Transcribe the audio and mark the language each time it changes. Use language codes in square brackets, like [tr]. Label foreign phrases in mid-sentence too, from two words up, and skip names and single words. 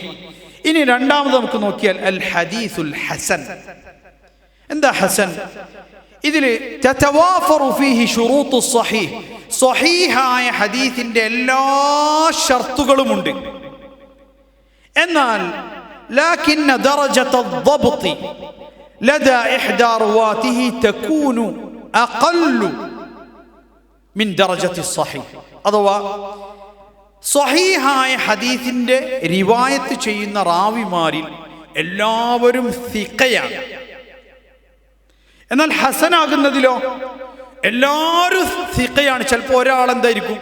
[ml] ഇനി രണ്ടാമത് നമുക്ക് നോക്കിയാൽ [ar] الحديث الحسن. [ml] എന്താ ഹസൻ? ഇതിൽ [ar] تتوافر فيه شروط صحيح, [ml] സ്വഹീഹായ ഹദീസിന്റെ എല്ലാ ഷർത്തുകളുമുണ്ട്. [ar] എന്നാൽ لكن درجة الضبط لدى إحدى رواته تكون أقل من درجة الصحيح. [ml] അഥവാ സ്വഹീഹായ ഹദീസിന്റെ റിവായത്ത് ചെയ്യുന്ന റാവിമാരിൽ എല്ലാവരും സിഖയാണ്. എന്നാൽ ഹസനാകുന്നതിലോ എല്ലാവരും സിഖയാണ്. ചിലപ്പോൾ ഒരാൾ എന്തായിരിക്കും?